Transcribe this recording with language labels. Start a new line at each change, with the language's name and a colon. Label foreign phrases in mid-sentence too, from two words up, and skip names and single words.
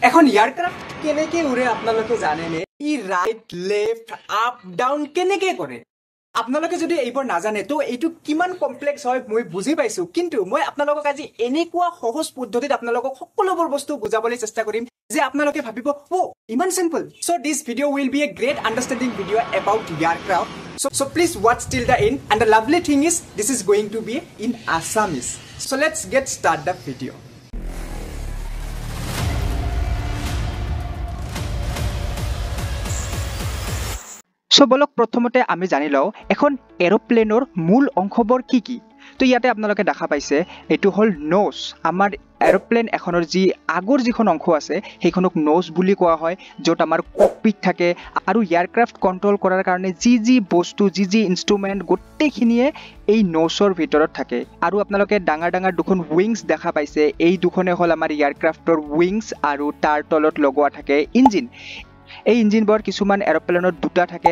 Assamese: এখন এয়ারক্রাফট কেনেকে উড়ে আপোনালোকে জানেনে ই
English: right left up down
Assamese: কেনেকে কৰে আপোনালোকে যদি এইবোৰ নাজানে তো এইটো কিমান কমপ্লেক্স হয় মই বুজি পাইছো কিন্তু মই আপোনালোকক আজি এনেকুৱা সহজ পদ্ধতিত আপোনালোকক সকলোবোৰ বস্তু বুজাবলৈ চেষ্টা কৰিম যে আপোনালোকে ভাবিব ও ইমান সিম্পল
English: so this video will be a great understanding video about aircraft so please watch till the end and the lovely thing is this is going to be in Assamese so let's get start the video So
Assamese: বোলক প্ৰথমতে আমি জানি লওঁ এখন এৰোপ্লেনৰ মূল অংশবোৰ কি কি তো ইয়াতে আপোনালোকে দেখা পাইছে এটো হল নোজ আমাৰ এৰোপ্লেন এখনৰ যি আগৰ যিখন অংশ আছে সেইখনক নোজ বুলি কোৱা হয় যত আমাৰ ককপিট থাকে আৰু এয়াৰক্ৰাফট কন্ট্ৰোল কৰাৰ কাৰণে যি বস্তু যি ইনস্ট্ৰুমেন্ট গোটেইখিনিয়ে এই নোজৰ ভিতৰত থাকে আৰু আপোনালোকে ডাঙৰ ডাঙৰ দুখন উইংছ দেখা পাইছে এই দুখনে হল আমাৰ এয়াৰক্ৰাফটৰ উইংছ আৰু তাৰ তলত লগোৱা থাকে ইঞ্জিন এই ইঞ্জিনবোৰ কিছুমান এৰোপ্লেনত দুটা থাকে